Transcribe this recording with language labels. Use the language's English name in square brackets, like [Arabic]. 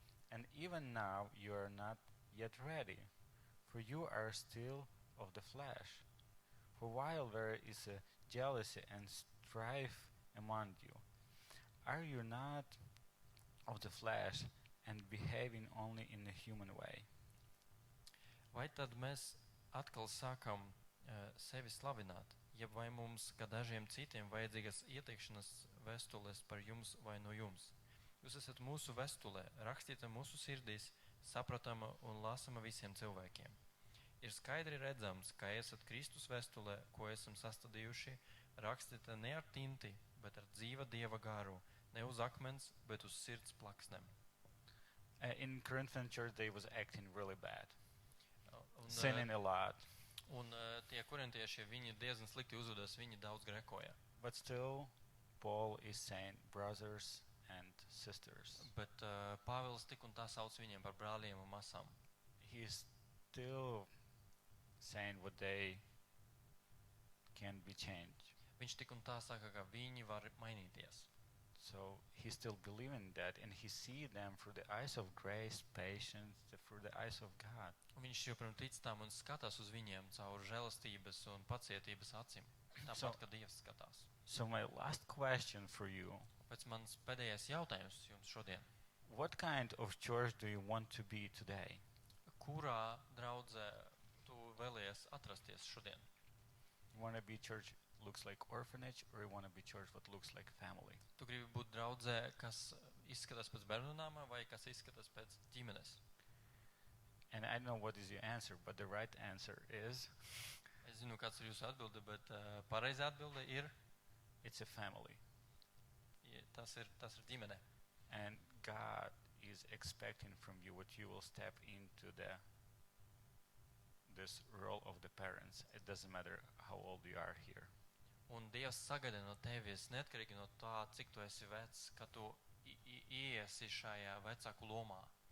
[English] And even now you are not yet ready, for you are still of the flesh. For while there is a jealousy and strife among you, are you not of the flesh and behaving only in a human way? [Latvian] Vai tad mēs atkal sākam sevi slavināt, jeb vai mums, kā dažiem citiem, vajadzīgas ieteikšanas vēstules par jums vai no jums? Jūs esat mūsu vēstulē, rakstīta mūsu sirdīs, sapratama un lasama visiem cilvēkiem. Ir skaidri redzams, ka esat Kristus vēstulē, ko esam sastādījuši, rakstīta ne ar tinti, bet ar dzīva Dieva garu, ne uz akmens, bet uz sirds plaksnēm. [English] In Corinthian church, they was acting really bad, [Latvian] Un, [English] sinning a lot. [Latvian] un tie korintieši, viņi diezgan slikti uzvedās, viņi daudz grekoja. [English] But still, Paul is saying, brothers and sisters. [Latvian] Bet Pāvils tik un tā sauc viņiem par brāļiem un masām. [English] He is still saying what they can be changed. [Latvian] Viņš tik un tā saka, ka viņi var mainīties. [English] So he still believing that, and he see them through the eyes of grace, patience, through the eyes of God. [Latvian] Un viņš joprojām tic tam un skatās uz viņiem caur žēlastības un pacietības acīm. Tāpat, ka Dievs skatās. [English] So my last question for you, [Latvian] Pēc mans pēdējais jautājums jums šodien. [English] what kind of church do you want to be today? [Latvian] Kurā draudzē tu vēlies atrasties šodien? [English] You want to be church looks like orphanage, or you want to be church what looks like family? [Latvian] Tu gribi būt draudzē, kas izskatās pēc bērnu nama vai kas izskatās pēc ģimenes? [English] And I don't know what is your answer, but the right answer is [Latvian] Es zinu, kāds ir jūsu atbilde, bet pareizā atbilde ir, [English] it's a family. [Latvian] tas ir ģimene. [English] And God is expecting from you what you will step into this role of the parents. It doesn't matter how old you are here. [Latvian] Un Dievs sagaida no tevis, neatkarīgi no tā, cik tu esi vecs, ka tu iesi šajā vecāku lomā.